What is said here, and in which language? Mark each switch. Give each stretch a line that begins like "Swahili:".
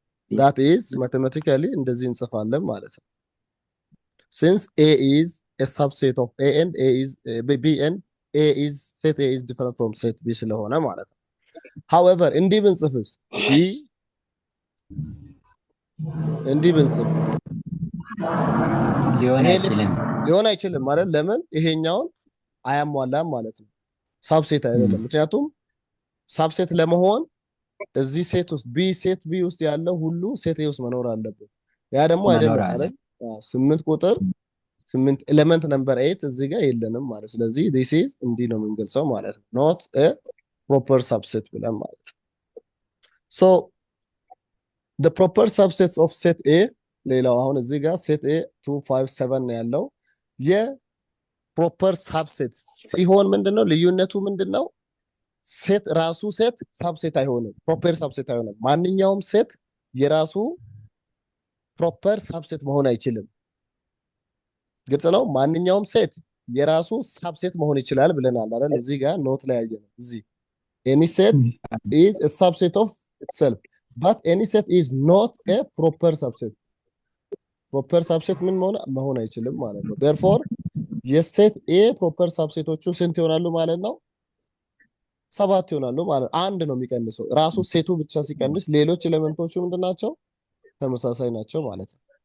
English: that is mathematically
Amharic: እንደዚህ እንጽፋለን ማለት ነው።
English: since A is a subset of A and A is B and A is set A is different from set B
Amharic: ስለሆነ ማለት ነው።
English: however
Amharic: እንዲህ ብንጽፍስ
English: B
Amharic: እንዲህ ብንጽፍ ሊሆን አይችልም ማለት ለምን? ይሄኛውን አያሟላም ማለት ነው። ሳብሴት አይደለም። ምክንያቱም ሳብሴት ለመሆን እዚህ ሴት ውስጥ ሴት B ውስጥ ያለው ሁሉ ሴት A ውስጥ መኖር አለበት። ያ ደግሞ አይደለም አይደል? 8 ቁጥር 8 ኤሌመንት ነምበር 8 እዚህ ጋር የለንም ማለት። ስለዚህ
English: this is
Amharic: እንዲህ ነው የምንገልጸው ማለት ነው።
English: not a proper subset
Amharic: ብለን ማለት ነው።
English: so the proper subsets of set A
Amharic: ሌላው አሁን እዚህ ጋር set A 2 5 7 ነው ያለው። የፕሮፐር ሳብሴት ሲሆን ምንድነው ልዩነቱ? ምንድነው? ሴት ራሱ ሴት ሳብሴት አይሆንም፣ ፕሮፐር ሳብሴት አይሆንም። ማንኛውም ሴት የራሱ ፕሮፐር ሳብሴት መሆን አይችልም። ግልጽ ነው። ማንኛውም ሴት የራሱ ሳብሴት መሆን ይችላል ብለናል አይደል? እዚህ ጋር ኖት ላይ ያየነው እዚህ
English: any set is a subset of itself but any set is not a proper subset
Amharic: proper subset ምን መሆን አይችልም ማለት ነው therefore የሴት ኤ ፕሮፐር ሳብሴቶቹ ስንት ይሆናሉ ማለት ነው 7 ይሆናሉ ማለት አንድ ነው የሚቀንሰው ራሱ ሴቱ ብቻ ሲቀንስ ሌሎች ኤሌመንቶቹ ምንድናቸው ተመሳሳይ ናቸው ማለት ነው